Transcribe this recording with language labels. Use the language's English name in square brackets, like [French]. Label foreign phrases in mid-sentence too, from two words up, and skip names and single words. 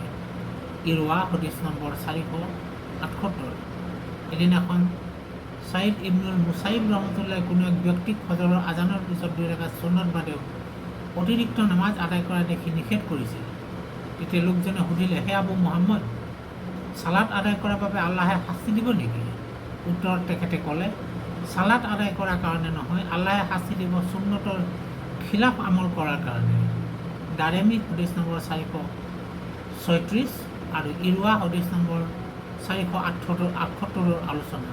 [Assamese] ইৰৱা হদিছ নম্বৰ 478। এদিনাখন ছাইদ ইবনুল মুছাইব ৰহমতুল্লাহ কোনো এক ব্যক্তিক ফজৰৰ আজানৰ পিছত 2 ৰাকাত সুন্নত বাদেও অতিৰিক্ত নামাজ আদায় কৰা দেখি নিষেধ কৰিছিল। তেতিয়া লোকজনে সুধিলে, হে আবু মুহাম্মদ, সালাত আদায় কৰাৰ বাবে আল্লাহে শাস্তি দিব নেকি? উত্তৰত তেখেতে ক'লে, সালাত আদায় কৰাৰ কাৰণে নহয়, আল্লাহে শাস্তি দিব সুন্নতৰ খিলাফ আমল কৰাৰ কাৰণে। দাৰেমী হদিছ নম্বৰ 436 আৰু ইৰুৱা হদিছ নম্বৰ 478 আলোচনা।